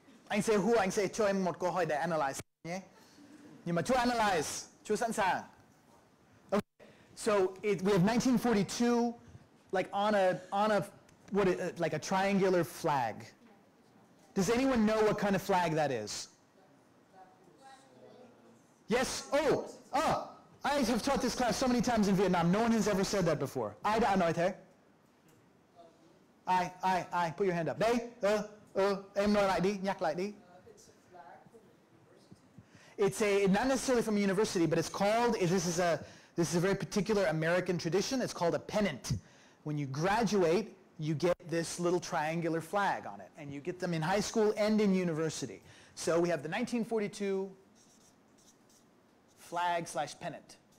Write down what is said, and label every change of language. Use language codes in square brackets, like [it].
[vi] Anh sẽ hua, anh sẽ cho em một câu hỏi để analyze nhé. Nhưng mà chú analyze, chú sẵn sàng. Okay. [en] So we have 1942 like on a like a triangular flag. Does anyone know what kind of flag that is? Yes? I have taught this class so many times in Vietnam. No one has ever said that before. [vi] Ai đã nói thế? Ai, [en] put your hand up. [vi] Đây, em nói lại đi, nhắc lại đi. [en] It's not necessarily from a university, but it's called, this is a very particular American tradition, it's called a pennant. When you graduate, you get this little triangular flag on it, and you get them in high school and in university. So we have the 1942 flag/pennant.